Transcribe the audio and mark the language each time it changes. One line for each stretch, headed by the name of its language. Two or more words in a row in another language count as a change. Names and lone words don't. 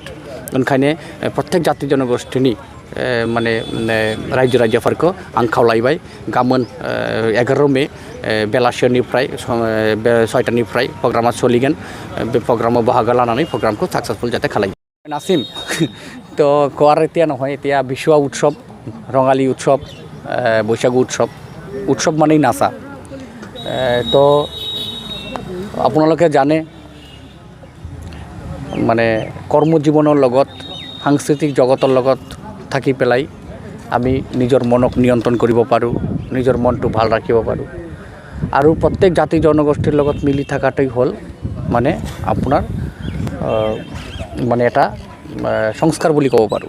Bodo: ओंखायनो प्रत्येक जाति जनगोष्ठीनि माने रायजो राजाफोरखौ आं खावलायबाय गाबोन 11 मे बेलासिनिफ्राय 6टानिफ्राय प्रग्रामा सोलिगोन। बे प्रग्रामाव बाहागो लानानै प्रग्रामखौ साक्सेसफुल जाहाथे खालायो।
Assamese: नासिम तो কোৱাৰ এতিয়া নহয় এতিয়া বিশুৱা উৎসৱ ৰঙালী উৎসৱ বৈশাগু উৎসৱ মানেই নাচা। তো আপোনালোকে জানে মানে কৰ্মজীৱনৰ লগত সাংস্কৃতিক জগতৰ লগত থাকি পেলাই আমি নিজৰ মনক নিয়ন্ত্ৰণ কৰিব পাৰোঁ নিজৰ মনটো ভাল ৰাখিব পাৰোঁ আৰু প্ৰত্যেক জাতি জনগোষ্ঠীৰ লগত মিলি থকাটোই হ'ল মানে আপোনাৰ মানে এটা সংস্কাৰ বুলি ক'ব পাৰোঁ।